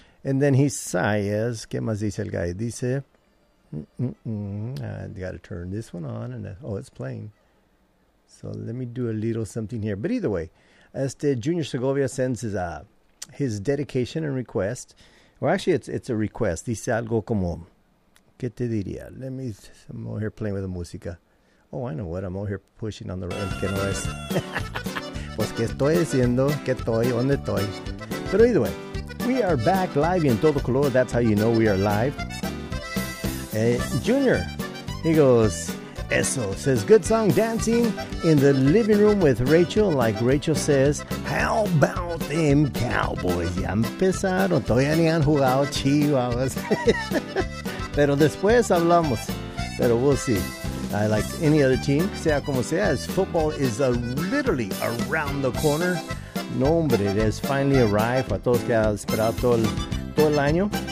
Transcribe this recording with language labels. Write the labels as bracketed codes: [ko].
[es] And then he says, ¿qué más dice el guy? Dice... [en] I got to turn this one on, and it's playing. So let me do a little something here. But either way, Junior Segovia sends his dedication and request. Well, actually, it's a request. [es] Dice algo como, ¿qué te diría? [en] Let me, I'm over here playing with the música. Oh, I know what, I'm over here pushing on the right. [es] ¿Qué no es? Pues, ¿qué estoy diciendo? [en] ¿Qué estoy? ¿Dónde estoy? But either way, we are back live in todo color. That's how you know we are live. Junior, he goes, eso, says, good song, dancing in the living room with Rachel, like Rachel says, how about them cowboys? [es] Ya empezaron, todavía ni han jugado chihuahuas. Pero después hablamos, pero we'll see. [en] I like any other team, sea como sea, as football is literally around the corner. No, but it has finally arrived, para todos que han esperado todo el año.